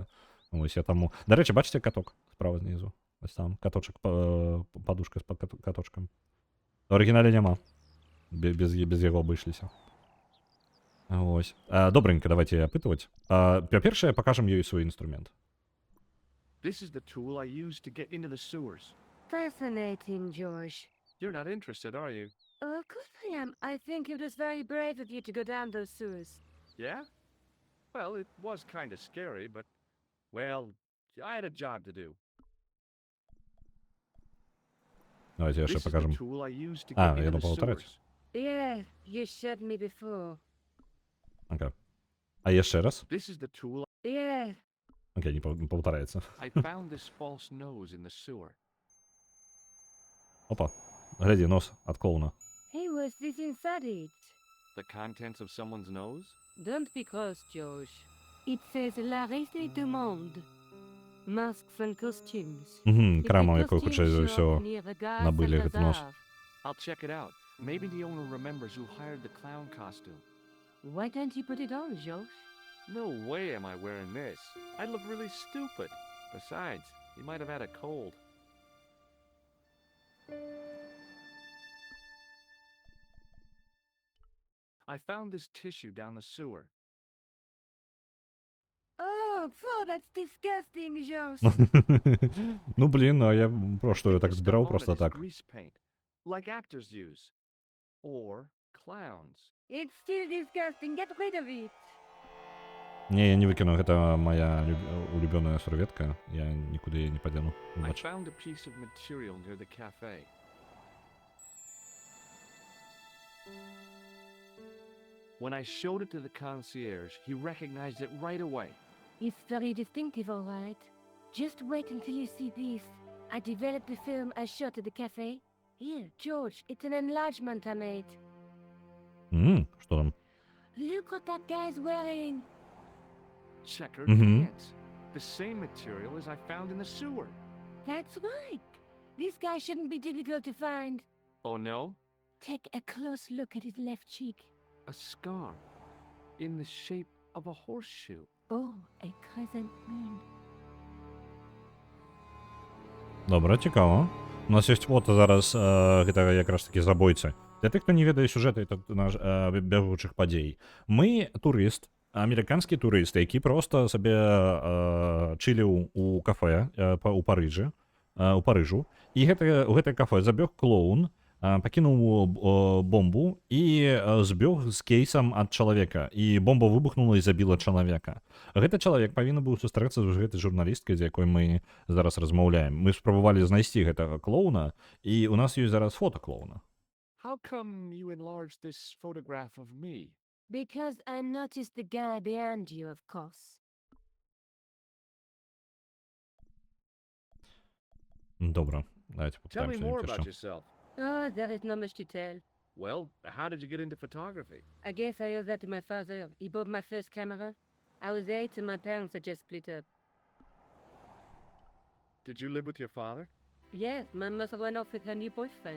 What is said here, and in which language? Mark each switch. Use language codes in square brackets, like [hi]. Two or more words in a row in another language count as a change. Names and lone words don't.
[be] Вось я таму. Дарэчы, бачыце каток справа знізу? Вось там каточак, падушка з каточкам. У арыгінале няма. Без яго абышліся. Вось. Добренька, давайте апытваць. Па-першае, пакажам ёй свой інструмент. [en] This is the tool I use to get into the sewers. Fascinating, George. You're not interested, are you? Oh, of course I am. I think it was very brave of you to go down those sewers. Yeah? Well, it was kind of scary, but, well, I had a job to do. [be] Давайте [en] This [be] яшчэ [en] is the [be] пакажам. [en] tool I use to [be] А, [en] get [be] я [en] into the [ru] думал, треть. [en] sewers. Yeah, you showed me before. [be] Окей. А яшчэ раз? [en] This is the tool Yeah, [be] Окей, не паўтараецца. [en] I found this false nose in the sewer. [be] Опа. Глядзі, нос ад клоуна. [en] hey, was this inside it? The contents of someone's nose? Don't be cross, George. It says La Reste du Monde. Masks and costumes. [be] Крама, якою хутчэй за ўсё набылі гэты нос. [en] I'll check it out. Maybe the owner remembers who hired the clown costume. Why don't you put it on, George? No way am I wearing this. I'd look really stupid. Besides, he might have had a cold. I found this tissue down the sewer. Oh, that's disgusting, George. [uk] Ну, блін, а я просто [en] Think [uk] так [en] the [uk] збирав [en] stuff on [uk] просто [en] it is [uk] так. [en] grease paint, like actors use. Or clowns. It's still disgusting. Get rid of it. [be] Не, я не выкіну, гэта моя улюбёная серветка. [uk] Я нікуди її не падзену. [en] I [uk] Бач. [en] found a piece of material near the cafe. When I showed it to the concierge, he recognized it right away. It's very distinctive, all right. Just wait until you see this. I developed the film I shot at the cafe. Here, George, it's an enlargement I made. [uk] Що там? [en] Look what that guy's wearing. Checkered Mhm. pants. The same material as I found in the sewer. That's right. This guy shouldn't be difficult to find. Oh no? Take a close look at his left cheek. A scar. In the shape of a horseshoe. Oh, a crescent moon. [uk] Добре, цікаво. [be] У нас є фото зараз гэтага якраз такі забойцы. Для тых, хто не ведае сюжэты бягучых падзей. Мы турыст, амерыканскі турыст, які проста сабе чыліў у кафе у Парыжы, у Парыжу. І у гэтае кафе забег клоун, пакінуў бомбу і збег з кейсам ад чалавека. І бомба выбухнула і забіла чалавека. Гэты чалавек павінен быў сустрэцца з гэтай журналісткай, з якой мы зараз размаўляем. Мы спрабавалі знайсці гэтага клоуна, і у нас ёсць зараз фота клоуна. [en] How come you enlarged this photograph of me? Because I noticed the guy behind you, of course. [uk] Добре, давайте [en] Tell me [ru] попытаемся [en] more [ru] еще. [en] about yourself. Oh, there is not much to tell. Well, how did you get into photography? I guess I owe that to my father. He bought my first camera. I was 8 and my parents had just split up. Did you live with your father? Yes, my mother went off with her new boyfriend.